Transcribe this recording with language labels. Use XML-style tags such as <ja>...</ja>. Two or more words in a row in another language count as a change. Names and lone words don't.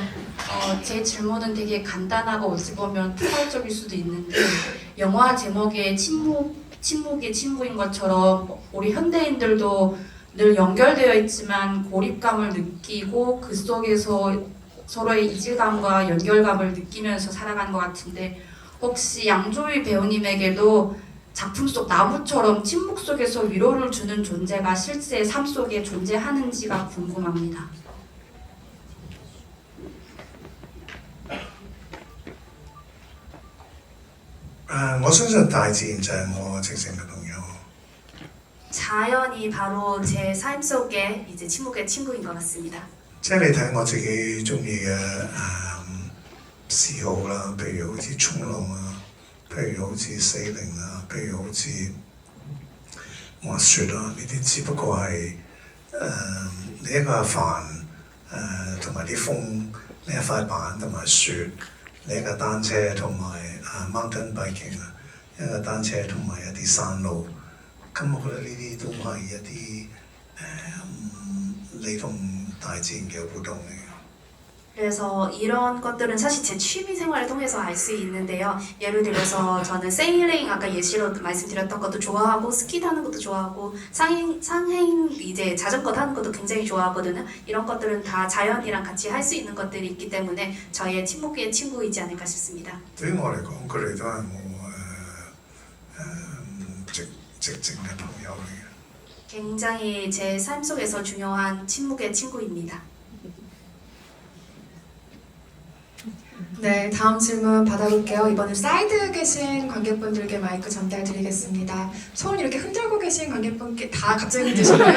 <ko>제 질문은 되게 간단하고 어찌 보면 포괄적일 수도 있는데 영화 제목에 침묵이 친구인 것처럼 우리 현대인들도 늘 연결되어 있지만 고립감을 느끼고 그 속에서 서로의 이질감과 연결감을 느끼면서 살아가는 것 같은데 혹시 양조위 배우님에게도 작품 속 나무처럼 침묵 속에서 위로를 주는 존재가 실제 삶 속에 존재하는지가 궁금합니다.</ko> <yue>我相信大自然就係我正正嘅朋友。</yue> <ko>자연이 바로 제 삶 속에 이제 침묵의 친구인 것 같습니다.</ko> <yue>即係你睇我自己中意嘅嗜好啦，譬如好似衝浪啊，譬如好似sailing啊，譬如好似滑雪啊，呢啲只不過係你一個帆同埋啲風呢一塊板同埋雪，呢一個單車同埋</yue> <en>mountain biking</en> <yue>啊，一個單車同埋一啲山路，咁我覺得呢啲都係一啲你同大自然嘅互動嚟嘅。</yue> <ko>그래서 이런 것들은 사실 제 취미 생활을 통해서 알 수 있는데요. 예를 들어서 저는 세일링 아까 예시로 말씀드렸던 것도 좋아하고 스키 타는 것도 좋아하고 상행 이제 자전거 타는 것도 굉장히 좋아하거든요. 이런 것들은 다 자연이랑 같이 할 수 있는 것들이 있기 때문에 저의 친목의 친구이지 않을까 싶습니다.</ko> <yue>對於我嚟講，佢哋都係我直情嘅朋友嚟嘅。</yue> <ko>굉장히 제 삶 속에서 중요한 친목의 친구입니다. 네, 다음 질문 받아볼게요. 이번엔 사이드에 계신 관객분들께 마이크 전달드리겠습니다. 손 이렇게 흔들고 계신 관객분께 다 갑자기 흔드시나요?</ko>